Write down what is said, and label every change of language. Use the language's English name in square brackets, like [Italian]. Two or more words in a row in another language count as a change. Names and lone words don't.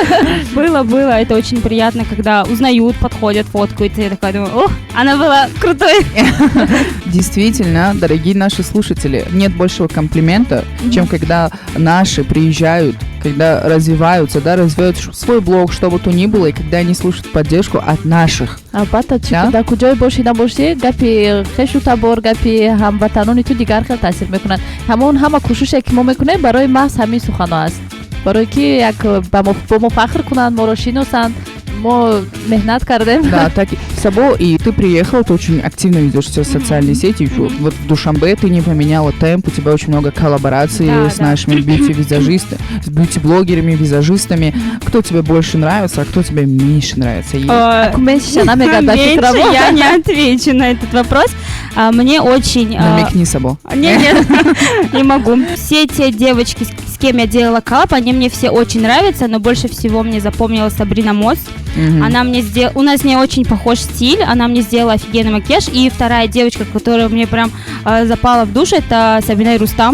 [Russian] Было, это очень приятно, когда узнают, подходят, фоткают, и я такая думаю, о, она была крутой. Действительно, дорогие наши слушатели, нет большего комплимента, чем когда наши приезжают, когда развиваются, да, развивают свой блог, что бы то ни было, и когда они слушают поддержку от наших. [Tajik] албатта чӣ [Russian] Да? [Tajik] дар куҷое бошӣ набошӣ гапи хешу табор гапи ҳамватанони ту дигар хел таъсир мекунад. ҳамон ҳама кӯшише ки мо мекунем барои маҳз ҳамин суханҳо аст, барои ки як бо мо фахр кунанд, моро шиносанд, мо меҳнат кардем. [Russian] Да, так и Сабо, и ты приехал, ты очень активно ведешь все социальные сети. Вот в Душанбе ты не поменяла темп, у тебя очень много коллабораций Да, с да. нашими бьюти-визажистами, с бьюти-блогерами, визажистами. Кто тебе больше нравится, а кто тебе меньше нравится? И [Tajik] Ако мен шиша намегад дар [Russian] Меньше [Tajik] фикрамо. [Russian] я не отвечу на этот вопрос. Мне очень... намекни, Сабо. Нет, не могу. Все те девочки, с кем я делала коллаб, они мне все очень нравятся, но больше всего мне запомнилась Сабрина Мосс. Мгм. Она мне сделала... У нас с ней очень похож стиль, она мне сделала офигенный макияж. И вторая девочка, которая мне прям запала в душу, это Сабина Рустам.